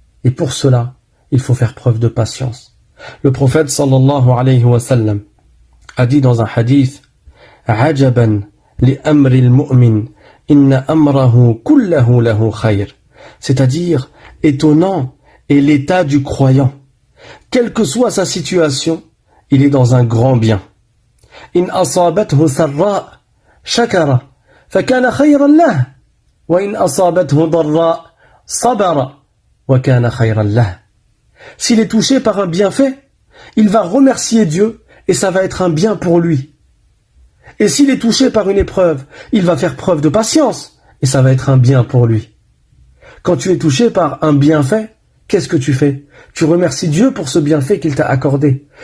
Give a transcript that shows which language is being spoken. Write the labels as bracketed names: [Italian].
[French] Et pour cela, il faut faire preuve de patience. Le prophète sallallahu alayhi wa sallam a dit dans un hadith « [Arabic] Ajaban li amri al-mu'min, inna amrahu kullahu lahu khayr [French] » c'est-à-dire étonnant est l'état du croyant. Quelle que soit sa situation, il est dans un grand bien. [Arabic] إن أصابته سراء شكر فكان خيرا له وإن أصابته ضراء صبر وكان خيرا له. [French] S'il est touché par un bienfait, il va remercier Dieu et ça va être un bien pour lui. Et s'il est touché par une épreuve, il va faire preuve de patience et ça va être un bien pour lui. Quand tu es touché par un bienfait, qu'est-ce que tu fais? Tu remercies Dieu pour ce bienfait qu'il t'a accordé.